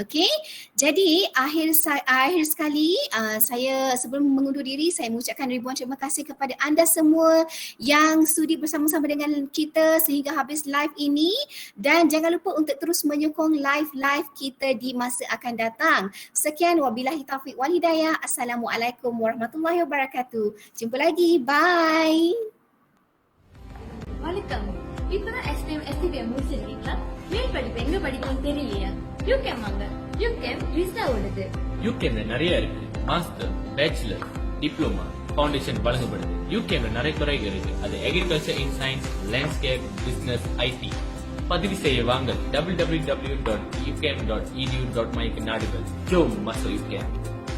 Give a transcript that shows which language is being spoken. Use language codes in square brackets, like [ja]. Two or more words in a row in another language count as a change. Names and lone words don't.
[ms] Jadi akhir sekali saya sebelum mengundur diri, saya mengucapkan ribuan terima kasih kepada anda semua yang sudi bersama-sama dengan kita sehingga habis live ini, dan jangan lupa untuk terus menyokong live kita di masa akan datang. [ar] Sekian, وبالله التوفيق والهداية السلام عليكم ورحمة الله وبركاته. [ms] Jumpa lagi. Bye. [ta] வணக்கம். இப்பதான் STM முடிச்சிருக்கீங்களா? மேல் படிப்பு எங்க படிக்கணும்னு தெரியலையா? UCAM வாங்க. UCAM ரிஸ்டா ஓடுது. UCAM நிறைய இருக்கு. [en] master, bachelor, diploma, foundation [ta] வழங்கப்படுது. UCAM நிறைய துறைகள் இருக்கு. [en] அது agriculture in science, landscape, business, IT. [ta] பதிவு செய்ய வாங்க. www.ucam.edu.my நாடுகள். [ms] jom masuk UCAM.